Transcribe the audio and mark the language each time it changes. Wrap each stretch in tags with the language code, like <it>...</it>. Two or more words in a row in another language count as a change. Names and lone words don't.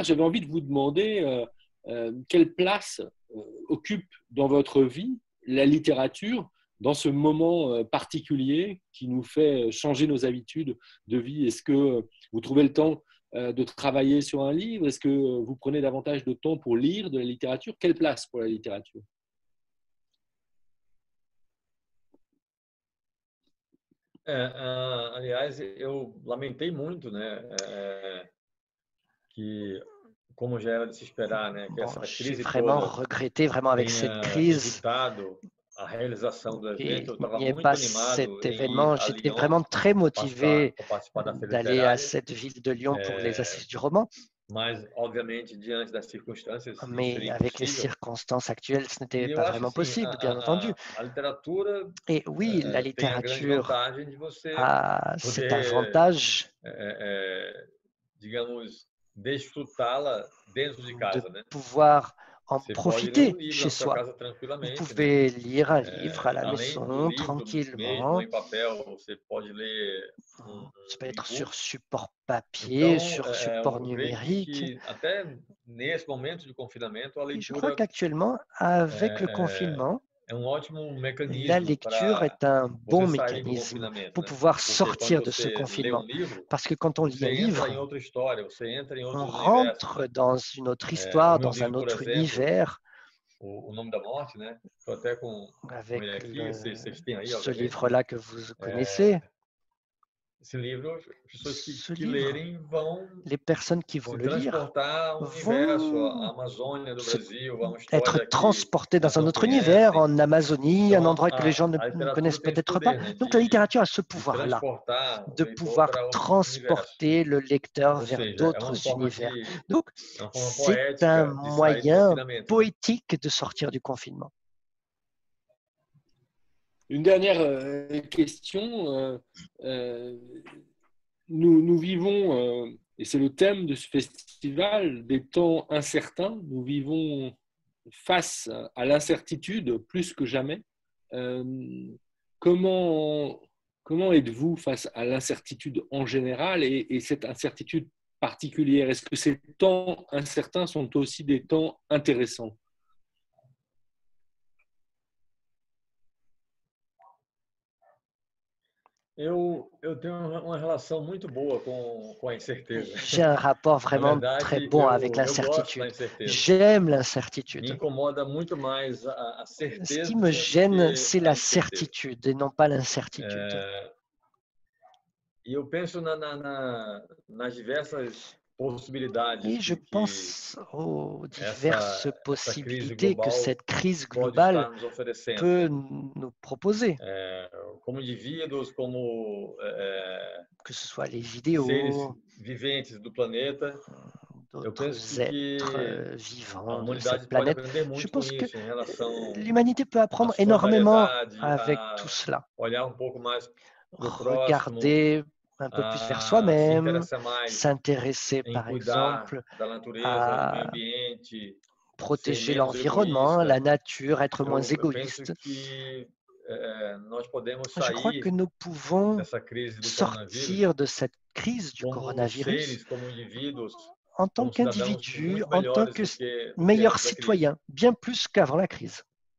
<fr>J'avais envie de vous demander quelle place occupe dans votre vie la littérature dans ce moment particulier qui nous fait changer nos habitudes de vie? Est-ce que vous trouvez le temps de travailler sur un livre? Est-ce que vous prenez davantage de temps pour lire de la littérature? Quelle place pour la littérature?</fr> <pt>Aliás, eu lamentei muito, né, que, como já era de se esperar, né, que</pt> <fr>Bon,</fr> <pt>essa</pt> <fr>j'ai</fr> <pt>crise</pt> <fr>vraiment</fr> <pt>toda</pt> <fr>regretté, vraiment avec cette</fr> <pt>tenha</pt> <fr>crise</fr> <pt>evitado a realização do</pt> <fr>qu'il</fr> <pt>evento. Eu estava</pt> <fr>n'y ait</fr> <pt>muito</pt> <fr>pas</fr> <pt>animado</pt> <fr>cet</fr> <pt>em ir</pt> <fr>événement.</fr> <pt>a</pt> <fr>J'étais</fr> <pt>Lyon</pt> <fr>vraiment très</fr> <pt>para</pt> <fr>motivé</fr> <pt>participar da feira</pt> <fr>d'aller à</fr> <pt>literária,</pt> <fr>cette ville de Lyon pour les Assises du roman,</fr> <pt>mas, obviamente, diante das circunstâncias, isso</pt> <fr>mais</fr> <pt>seria</pt> <fr>avec les</fr> <pt>impossível.</pt> <fr>circonstances actuelles, ce n'était</fr> <pt>E eu</pt> <fr>pas</fr> <pt>acho</pt> <fr>vraiment</fr> <pt>assim,</pt> <fr>possible, bien entendu.</fr> <pt>a literatura</pt> <fr>Et oui, la</fr> <pt>tem a grande</pt> <fr>littérature</fr> <pt>vantagem de você</pt> <fr>a cet</fr> <pt>poder,</pt> <fr>avantage</fr> <pt>digamos, desfrutá-la dentro de</pt> <fr>de</fr> <pt>casa, né?</pt> <fr>pouvoir en</fr> <pt>Você pode ler um</pt> <fr>profiter</fr> <pt>livro</pt> <fr>chez</fr> <pt>na sua</pt> <fr>soi.</fr> <pt>casa</pt> <fr>Vous</fr> <pt>tranquilamente, né?</pt> <fr>pouvez lire un livre à la</fr> <pt>Além do</pt> <fr>maison</fr> <pt>livro mesmo</pt> <fr>tranquillement.</fr> <pt>em papel, você pode ler</pt> <fr>Ça peut</fr> <pt>um</pt> <fr>être sur</fr> <pt>e-book.</pt> <fr>support papier,</fr> <pt>Então,</pt> <fr>sur support</fr> <pt>eu creio</pt> <fr>numérique.</fr> <pt>que até nesse momento de confinamento, a</pt> <fr>Et je crois</fr> <pt>leitura</pt> <fr>qu'actuellement, avec le</fr> <pt>é,</pt> <fr>confinement,</fr> <pt>é um ótimo</pt> <fr>la</fr> <pt>mecanismo</pt> <fr>lecture</fr> <pt>para</pt> <fr>est un bon</fr> <pt>você sair do</pt> <fr>mécanisme</fr> <pt>confinamento,</pt> <fr>pour</fr> <pt>né?</pt> <fr>pouvoir</fr> <pt>Porque quando</pt> <fr>sortir de ce</fr> <pt>você lê um</pt> <fr>confinement.</fr> <pt>livro,</pt> <fr>Parce que quand on lit un</fr> <pt>você entra em</pt> <fr>livre,</fr> <pt>outra história, você entra em</pt> <fr>on</fr> <pt>outros universos,</pt> <fr>rentre</fr> <pt>né?</pt> <fr>dans une autre</fr> <pt>O</pt> <fr>histoire,</fr> <pt>meu</pt> <fr>dans un</fr> <pt>livro, por</pt> <fr>autre</fr> <pt>exemplo,</pt> <fr>univers.</fr> <pt>o Nome da Morte, né? Estou até com</pt> <fr>Avec</fr> <pt>ele aqui, vocês têm aí,</pt> <fr>ce</fr> <pt>obviamente, né?</pt> <fr>livre-là que vous connaissez,</fr> <pt>Esse livro, as pessoas</pt> <fr>ce</fr> <pt>que</pt> <fr>livre,</fr> <pt>lerem vão</pt> <fr>les personnes qui vont</fr> <pt>se</pt> <fr>le lire</fr> <pt>transportar a um universo, a</pt> <fr>vont</fr> <pt>Amazônia do</pt> <fr>se</fr> <pt>Brasil, a uma</pt> <fr>être</fr> <pt>história que</pt> <fr>transportés</fr> <pt>elas</pt> <fr>dans un</fr> <pt>não</pt> <fr>autre univers,</fr> <pt>conhecem.</pt> <fr>en Amazonie, un</fr> <pt>Então,</pt> <fr>endroit que les gens</fr> <pt>a</pt> <fr>ne connaissent</fr> <pt>literatura tem esse</pt> <fr>peut-être pas.</fr> <pt>poder, né,</pt> <fr>Donc la littérature a ce</fr> <pt>de</pt> <fr>pouvoir-là,</fr> <pt>transportar o</pt> <fr>de</fr> <pt>leitor</pt> <fr>pouvoir</fr> <pt>para outros universos.</pt> <fr>transporter le lecteur</fr> <pt>Ou</pt> <fr>vers</fr> <pt>seja,</pt> <fr>d'autres univers. Donc</fr> <pt>é uma forma</pt> <fr>c'est un</fr> <pt>poética de sair do</pt> <fr>moyen</fr> <pt>confinamento, né?</pt> <fr>poétique de sortir du confinement. Une dernière question. Nous vivons, et c'est le thème de ce festival, des temps incertains. Nous vivons face à l'incertitude plus que jamais. Comment êtes-vous face à l'incertitude en général et cette incertitude particulière? Est-ce que ces temps incertains sont aussi des temps intéressants?</fr> <pt>Eu tenho uma relação muito boa com a incerteza.</pt> <fr>J'ai un rapport</fr> <pt>Na</pt> <fr>vraiment très</fr> <pt>verdade,</pt> <fr>bon avec</fr> <pt>eu gosto da</pt> <fr>l'incertitude.</fr> <pt>incerteza.</pt> <fr>J'aime</fr> <pt>Me</pt> <fr>l'incertitude.</fr> <pt>incomoda muito mais a</pt> <fr>Ce qui</fr> <pt>certeza</pt> <fr>me</fr> <pt>do</pt> <fr>gêne,</fr> <pt>que</pt> <fr>c'est</fr> <pt>a</pt> <fr>la</fr> <pt>incerteza.</pt> <fr>certitude et non pas l'incertitude.</fr> <pt>E eu penso nas diversas possibilidades</pt> <fr>Et je</fr> <pt>que</pt> <fr>pense aux diverses</fr> <pt>essa crise</pt> <fr>possibilités que</fr> <pt>global</pt> <fr>cette crise</fr> <pt>pode</pt> <fr>globale</fr> <pt>estar nos oferecendo,</pt> <fr>peut</fr> <pt>né?</pt> <fr>nous proposer,</fr> <pt>Como indivíduos, como</pt> <fr>que ce soit les</fr> <pt>seres</pt> <fr>vidéos,</fr> <pt>viventes do planeta. Eu penso</pt> <fr>d'autres</fr> <pt>que</pt> <fr>êtres</fr> <pt>a</pt> <fr>vivants de cette</fr> <pt>humanidade pode</pt> <fr>planète.</fr> <pt>aprender</pt> <fr>Je</fr> <pt>muito com</pt> <fr>pense que</fr> <pt>isso, em relação</pt> <fr>l'humanité peut</fr> <pt>à</pt> <fr>apprendre énormément</fr> <pt>solidariedade,</pt> <fr>avec tout</fr> <pt>a</pt> <fr>cela.</fr> <pt>olhar um pouco mais para o próximo,</pt> <fr>Regarder un peu plus vers</fr> <pt>a se</pt> <fr>soi-même,</fr> <pt>interessar mais</pt> <fr>s'intéresser</fr> <pt>em</pt> <fr>par</fr> <pt>cuidar</pt> <fr>exemple</fr> <pt>da natureza, do meio</pt> <fr>à</fr> <pt>ambiente, ser</pt> <fr>protéger</fr> <pt>menos</pt> <fr>l'environnement, la</fr> <pt>egoísta.</pt> <fr>nature, être moins</fr> <pt>Eu penso</pt> <fr>égoïste.</fr> <pt>que nós podemos</pt> <fr>Je crois que</fr> <pt>sair</pt> <fr>nous pouvons</fr> <pt>dessa crise do coronavírus</pt> <fr>sortir de cette crise du</fr> <pt>como</pt> <fr>coronavirus</fr> <pt>seres, como indivíduos,</pt> <fr>en tant</fr> <pt>como cidadãos</pt> <fr>qu'individu,</fr> <pt>muito</pt> <fr>en tant</fr> <pt>melhores</pt> <fr>que</fr> <pt>do que</pt> <fr>meilleur</fr> <pt>antes da crise.</pt> <fr>citoyen, bien plus qu'avant la crise.</fr>